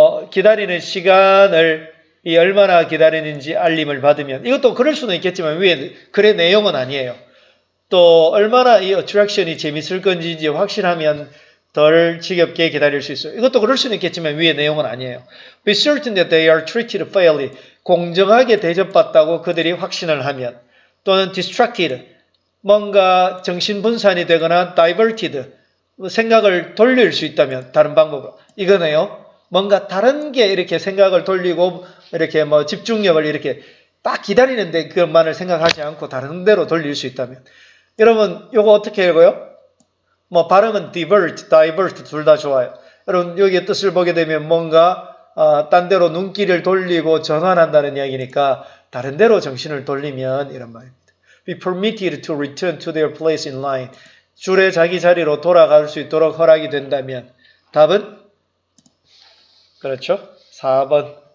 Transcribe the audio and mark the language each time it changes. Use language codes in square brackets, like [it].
[ko] 기다리는 시간을 얼마나 기다리는지 알림을 받으면 이것도 그럴 수는 있겠지만 위에 글의 내용은 아니에요. 또 얼마나 이 어트랙션이 재밌을 건지 확실하면 덜 지겹게 기다릴 수 있어요. 이것도 그럴 수는 있겠지만 위의 내용은 아니에요. [en] Be certain that they are treated fairly. [ko] 공정하게 대접받다고 그들이 확신을 하면 또는 distracted. 뭔가 정신분산이 되거나 diverted. 생각을 돌릴 수 있다면 다른 방법으로. 이거네요. 뭔가 다른 게 이렇게 생각을 돌리고 이렇게 뭐 집중력을 이렇게 딱 기다리는데 그것만을 생각하지 않고 다른 데로 돌릴 수 있다면. 여러분 이거 어떻게 읽어요? 뭐 발음은 divert 둘 다 좋아요. 여러분 여기에 뜻을 보게 되면 뭔가 딴 데로 눈길을 돌리고 전환한다는 이야기니까 다른 데로 정신을 돌리면 이런 말입니다. [en] Be permitted to return to their place in line. [ko] 줄에 자기 자리로 돌아갈 수 있도록 허락이 된다면 답은 그렇죠. 4번.